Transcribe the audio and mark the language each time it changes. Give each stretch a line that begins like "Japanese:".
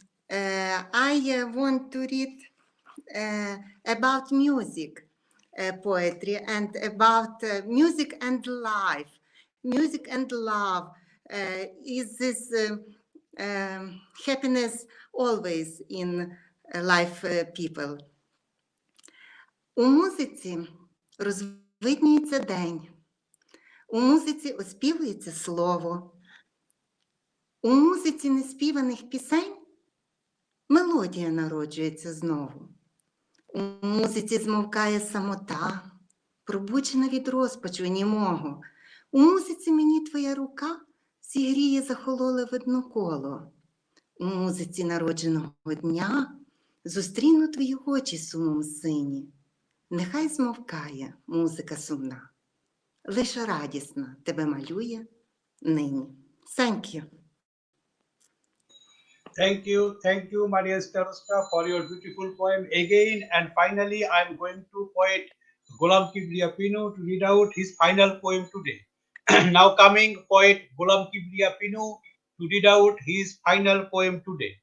English: I want to read about music poetry and about music and life. Music and love. Is this happiness always in life people?
Ukrainian: У музиці розвиднюється день, у музиці оспівується слово, у музиці неспіваних пісень мелодія народжується знову. У музиці змовкає самота, пробуджена від розпачу німого. У музиці мені твоя рука зігріє захололе видно коло. У музиці народженого дня зустріну твої очі сумом сині. Нехай змовкає музика сумна, лише радісна тебе малює нині.
English: Thank you. Thank you, Maria Starosta, for your beautiful poem again. And finally, I'm going to poet Golam Kibriya Pinu to read out his final poem today. Now coming, poet Golam Kibriya Pinu to read out his final poem today.